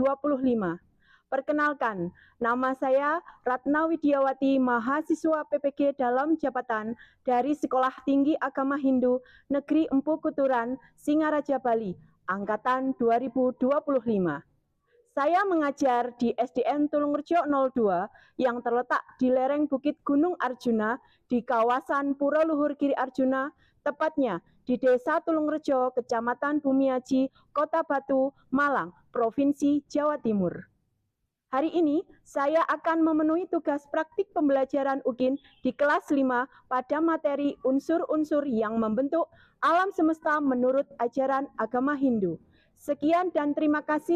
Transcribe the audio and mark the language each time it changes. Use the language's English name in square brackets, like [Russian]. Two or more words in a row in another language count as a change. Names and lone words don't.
[Indonesian] Perkenalkan, nama saya Ratna Widiawati, mahasiswa PPG dalam jabatan dari Sekolah Tinggi Agama Hindu Negeri Empu Kuturan, Singaraja, Bali, angkatan 2025. Saya mengajar di SDN Tulungrejo 02 yang terletak di lereng Bukit Gunung Arjuna di kawasan Pura Luhur Giri Arjuna, tepatnya di Desa Tulungrejo, Kecamatan Bumiaji, Kota Batu, Malang, Provinsi Jawa Timur. Hari ini saya akan memenuhi tugas praktik pembelajaran UKIN di kelas 5 pada materi unsur-unsur yang membentuk alam semesta menurut ajaran agama Hindu. Sekian dan terima kasih.